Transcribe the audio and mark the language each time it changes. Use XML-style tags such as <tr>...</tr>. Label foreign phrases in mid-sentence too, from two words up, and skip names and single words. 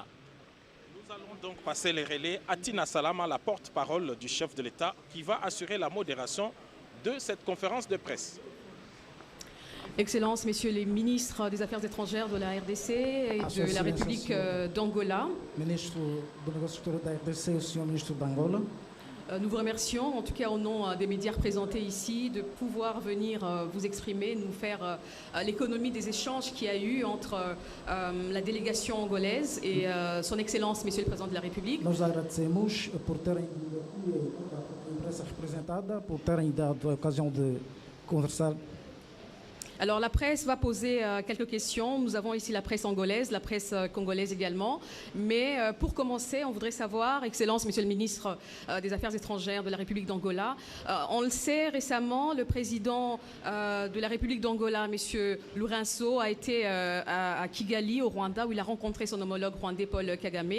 <fr>Nous allons donc passer les relais à Tina Salama, la porte-parole du chef de l'État, qui va assurer la modération de cette conférence de presse. Excellences, messieurs les ministres des Affaires étrangères de la RDC et de la République d'Angola.</fr> <pt>Ministre do Negócio Exterior da RDC, o senhor</pt> <fr>ministre d'Angola. Nous vous remercions, en tout cas au nom des médias représentés ici, de pouvoir venir vous exprimer, nous faire l'économie des échanges qu'il y a eu entre la délégation angolaise et son Excellence, Monsieur le Président de la République.</fr> <pt>Nós agradecemos por terem vindo aqui a imprensa representada, por terem dado a ocasião de conversar.</pt> <fr>Alors la presse va poser quelques questions. Nous avons ici la presse angolaise, la presse congolaise également. Mais pour commencer, on voudrait savoir, Excellence, Monsieur le ministre des Affaires étrangères de la République d'Angola, on le sait récemment, le président de la République d'Angola, Monsieur Lourenço, a été à Kigali, au Rwanda, où il a rencontré son homologue rwandais Paul Kagame.</fr>